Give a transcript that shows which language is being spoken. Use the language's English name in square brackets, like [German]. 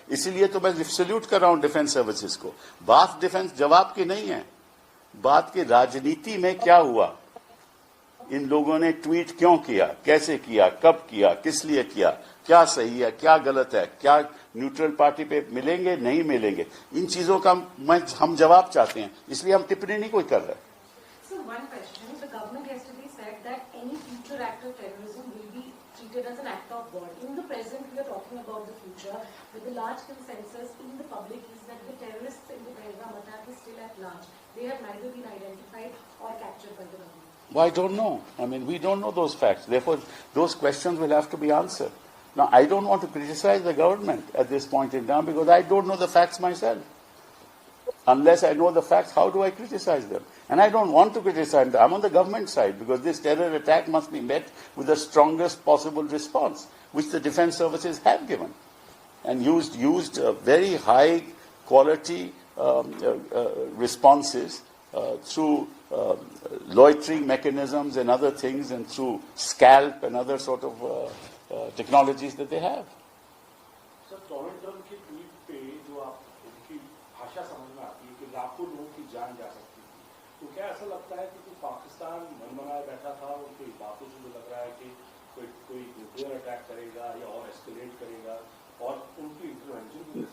[Hindi] इसीलिए तो मैं सैल्यूट कर रहा हूं डिफेंस सर्विसेज को। बात डिफेंस जवाब की नहीं है, बात की राजनीति में क्या हुआ, इन लोगों ने ट्वीट क्यों किया, कैसे किया, कब किया, किस लिए किया, क्या सही है, क्या गलत है, क्या न्यूट्रल पार्टी पे मिलेंगे, नहीं मिलेंगे, इन चीजों का हम जवाब चाहते हैं, इसलिए हम टिप्पणी नहीं कोई कर रहे। [English] So one question, the government yesterday said that any future act of terrorism will be treated as an act of war. In the present, we are talking about the future, but the large consensus in the public is that the terrorists in the Pahalgam attack is still at large. They have neither been identified or captured by the government. Well, I don't know. I mean, we don't know those facts. Therefore, those questions will have to be answered. Now, I don't want to criticize the government at this point in time because I don't know the facts myself. Unless I know the facts, how do I criticize them? And I don't want to criticize them. I'm on the government side because this terror attack must be met with the strongest possible response, which the defense services have given, and used very high quality responses through loitering mechanisms and other things, and through scalp and other sort of technologies that they have. [Hindi] Sir, Donald Trump की tweet पे जो आप उनकी भाषा समझ में आती है कि लाखों लोगों की जान जा सकती थी, तो क्या ऐसा लगता है कि पाकिस्तान मनमनाए बैठा था, उनकी बातों से जो लग रहा है कि कोई न्यूक्लियर अटैक करेगा या और एस्केलेट करेगा, और उनकी इंटरवेंशन?